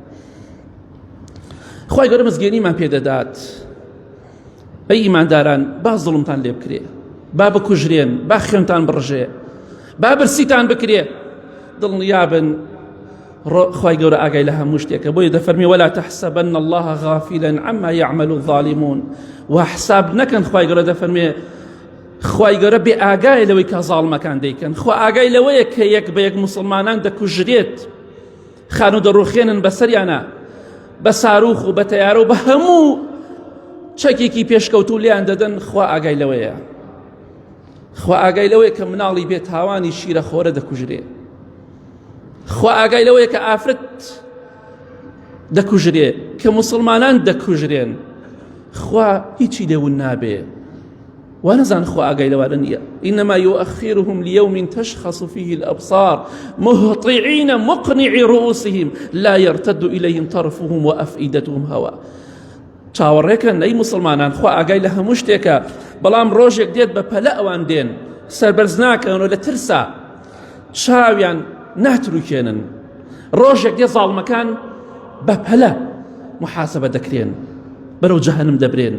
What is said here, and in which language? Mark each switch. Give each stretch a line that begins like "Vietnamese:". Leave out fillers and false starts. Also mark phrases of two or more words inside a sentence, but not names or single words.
Central Kurdish: خوای گەورە مزگەێنیمان پێدەدات ئەی ئیمانداران با زوڵمتان لێ بکرێ، با بکوژرێن، با خوێنتان بڕژێ، با برسیتان بکرێ، دڵنیابن خوای گەورە ئاگای لە هەموو شتێکە. بۆیە دەفەرمی
Arabic: ولا تحسبن الله غافلا عما يعمل الظالمون.
Central Kurdish: و حساب نەکەن، خوای گەورە دەفەرمێ خوای گەورە بێ ئاگای لەوەی کە زاڵمەکان دەیکەن. خوا ئاگای لەوەیە کە یەک بە یەک مسلمانان دەکوژرێت، خان و دەڕوخێنن بەسەریانە بە ساروخ و بە تەیارە و بە هەموو چەکێکی پێشکەوتوو لیان دەدەن. خوا ئاگای لەوەیە، خوا ئاگای لەوەیە کە مناڵی بێت تاوانی شیرە خۆرە دەکوژرێ، خوا ئاگای لەوەیە کە ئافرەت دەکوژرێ، کە مسلمانان دەکوژرێن. خوا هیچی لێون نابێ، ونزان خوا ئاگای لەوانە نییە.
Arabic: إنما يؤخرهم ليوم تشخص فيه الأبصار مهطعين مقنعي رؤوسهم لا يرتد إليهم طرفهم وأفئدتهم هواء.
Central Kurdish: چاوەڕێکن ئەی مسلمانان، خوا ئاگای لە هەموو شتێکە، بەڵام ڕۆژێک دێت بە پەلە ئەوان دێن، سەربەرز ناکەنەوە لە ترسا، چاویان ناتروکێنن. ڕۆژێک دێت زاڵمەکان بە پەلە محاسبە دەکرێن، بەرەو جەهەنم دەبرێن.